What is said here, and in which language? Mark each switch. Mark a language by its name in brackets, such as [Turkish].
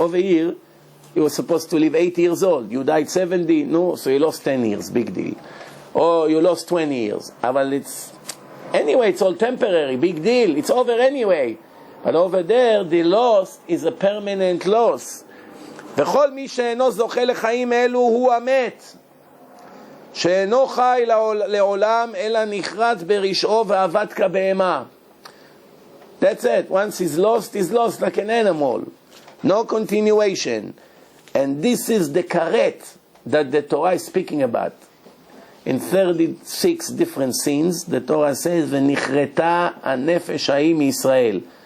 [English] Over here, you were supposed to live 80 years old. You died 70, no, so you lost 10 years, big deal. Or you lost 20 years. But anyway, it's all temporary, big deal. It's over anyway. But over there, the loss is a permanent loss. [Hebrew] וכל מי שאינו זוכה לחיים אלו הוא המת. שאינו חי לעולם אלא נחרט ברשעו ועבד כבהמה. [English] That's it. Once he's lost like an animal. No continuation. And this is the karet that the Torah is speaking about. In 36 different scenes, the Torah says, [Hebrew] "V'nichreta hanefesh ha'im Yisrael."